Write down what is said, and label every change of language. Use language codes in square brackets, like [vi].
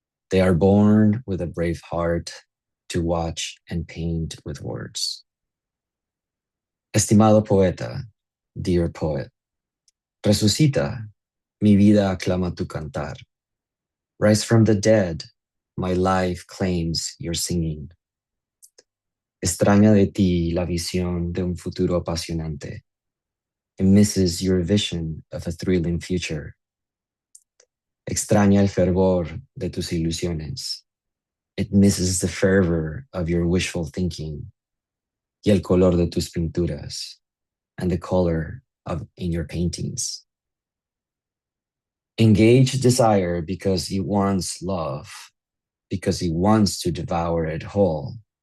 [en] They are born with a brave heart to watch and paint with words. [es] Estimado poeta, [en] dear poet, [es] resucita, mi vida aclama tu cantar. [en] Rise from the dead, my life claims your singing. [es] Extraña de ti la visión de un futuro apasionante. [en] It misses your vision of a thrilling future. [es] Extraña el fervor de tus ilusiones. [en] It misses the fervor of your wishful thinking. [es] Y el color de tus pinturas, [en] and the color in your paintings. Engage desire because it wants love, because it wants to devour it whole.